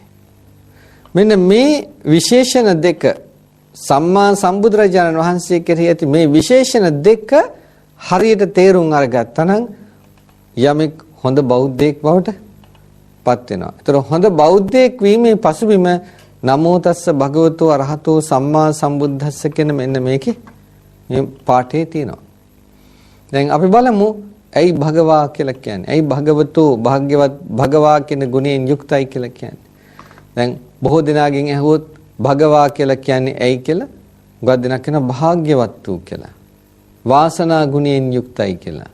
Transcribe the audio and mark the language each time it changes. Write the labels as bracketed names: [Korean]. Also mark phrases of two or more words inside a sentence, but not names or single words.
[Sinhala] මෙන්න මේ විශේෂණ දෙක සම්මා සම්බුදුරජාණන් වහන්සේ කෙරෙහි ඇති මේ විශේෂණ දෙක හරියට තේරුම් අරගත්තා නම් යමෙක් හොඳ බෞද්ධයෙක් බවට පත් වෙනවා. ඒතර හොඳ බෞද්ධයෙක් වීමේ පසුබිම [Pali] නමෝ තස්ස භගවතෝ අරහතෝ සම්මා සම්බුද්දස්ස [Sinhala] කියන මෙන්න මේකේ මේ පාඨයේ තියෙනවා. දැන් අපි බලමු ඇයි භගවා කියලා කියන්නේ? ඇයි භගවතෝ භාග්‍යවත් භගවා කියන ගුණයෙන් යුක්තයි කියලා කියන්නේ? දැන් බොහෝ දෙනාගෙන් ඇහුවොත් භගවා කියලා කියන්නේ ඇයි කියලා? ගොඩක් දෙනා කියනවා භාග්‍යවත් වූ කියලා. වාසනා ගුණයෙන් යුක්තයි කියලා.